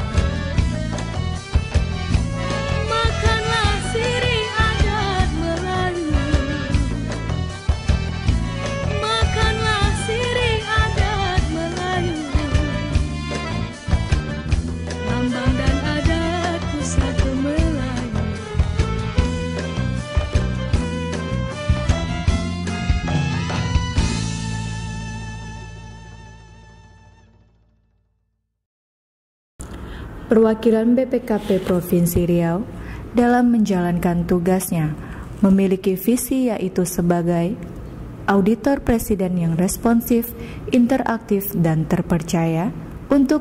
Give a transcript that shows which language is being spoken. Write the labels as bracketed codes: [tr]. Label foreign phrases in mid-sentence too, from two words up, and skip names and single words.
[id] Makanlah sirih adat Melayu. Makanlah sirih adat Melayu, lambang dan adat pusaka Melayu. Perwakilan BPKP Provinsi Riau dalam menjalankan tugasnya memiliki visi yaitu sebagai auditor presiden yang responsif, interaktif, dan terpercaya untuk